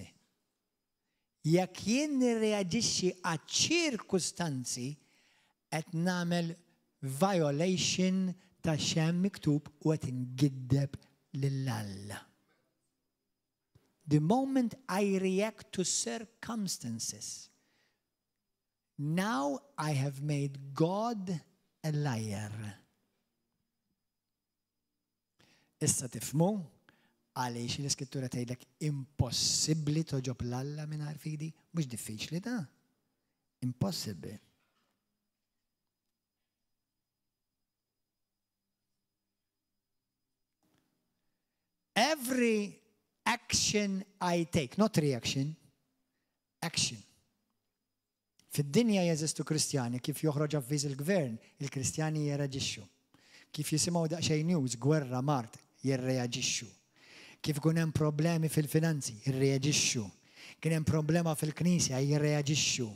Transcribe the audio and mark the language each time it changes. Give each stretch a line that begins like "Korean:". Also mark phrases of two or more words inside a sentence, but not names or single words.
Maltese: Jekk jien nirreaġixxi għal ċirkustanzi qed nagħmel violation ta' xemm miktub u qed ingiddeb lill-Alla.
English: The moment I react to circumstances, now I have made God a liar.
Maltese: Issa tifhmu għaliex l-Iskrittura tgħidlek impossibbli toġob l-Alla mingħajr fidi? Mhux diffiċli da. Impossibbli.
English: Every action I take, not reaction, action.
Maltese: Fid-dinja jeżistu Kristjani, kif joħroġ avviż il-gvern, il-Kristjani jirreaġixxu. Kif jisimgħu daqsxejn news, gwerra, mart, jirreaġixxu. Kif ikun hemm problemi fil-finanzi, jirreaġixxu. Kien hemm problema fil-Knisja, jirreaġixxu.